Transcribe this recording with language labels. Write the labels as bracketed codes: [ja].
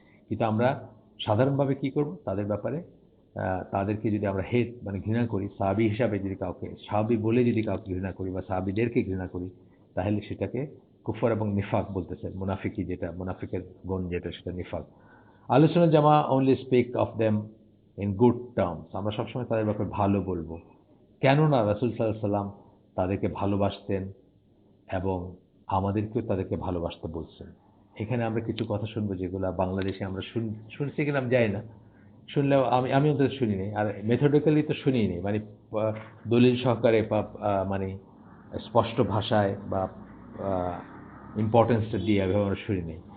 [bn] কিন্তু আমরা সাধারণভাবে কি করব? তাদের ব্যাপারে তাদেরকে যদি আমরা হেট মানে ঘৃণা করি, সাহাবী হিসাবে যদি কাউকে সাহাবী বলে যদি কাউকে ঘৃণা করি বা সাহাবীদেরকে ঘৃণা করি, তাহলে সেটাকে কুফর এবং নিফাক বলতেছে। মুনাফিকি যেটা, মুনাফিকের গুণ যেটা সেটা নিফাক। [en] আহলে সুন্নাত জামা only speak of them in good terms. [bn] আমরা সবসময় তাদের ব্যাপারে ভালো বলবো। কেননা রাসূল সাল্লাল্লাহু আলাইহি সাল্লাম তাদেরকে ভালোবাসতেন এবং আমাদেরকেও তাদেরকে ভালোবাসতে বলছেন। এখানে আমরা কিছু কথা শুনবো যেগুলা বাংলাদেশে আমরা শুনছি কিনা আমি জানি না। শুনলেও আমি অন্তত শুনিনি। আর মেথডিক্যালি তো শুনিনি। মানে আ দলিল সহকারে বা মানে স্পষ্ট ভাষায় বা আ ইম্পোর্টেন্সটা দিয়ে এভাবে আমরা শুনিনি।